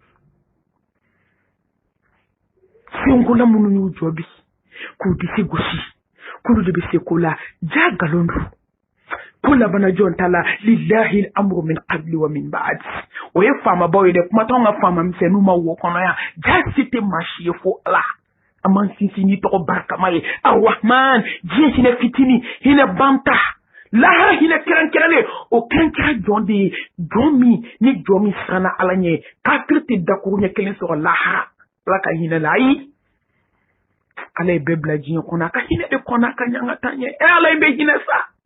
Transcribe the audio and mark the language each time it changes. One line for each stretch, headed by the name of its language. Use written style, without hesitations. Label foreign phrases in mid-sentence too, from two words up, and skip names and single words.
Bambara: senkola minnu y'u jɔ bi k'u disi gosi k'olu de bɛ se ko la ja nkalon don ko labana jɔn ta la
Arabic: لله الأمر من قبل ومن
Bambara: ba'd o ye faamabaw ye dɛ kuma t'anw ka faama misɛnninw ma wo kɔnɔ yan ja se tɛ maa si ye fo ala aman sinsin ni tɔgɔ barikama ye arrahman diɲɛ hinɛ fitini hinɛ banta lahara hinɛ kɛrɛnkɛrɛnlen o kɛrɛnkɛrɛn jɔn de ye jɔn min ni jɔn min siranna ala ɲɛ kafiri tɛ dakuru ɲɛ kelen sɔrɔ lahara ala ka hinɛ la ayi ala ye bɛɛ bila diɲɛ kɔnɔ a ka hinɛ de kɔnɔ a ka ɲɛ an ka taa ɲɛ ala ye bɛ hinɛ sa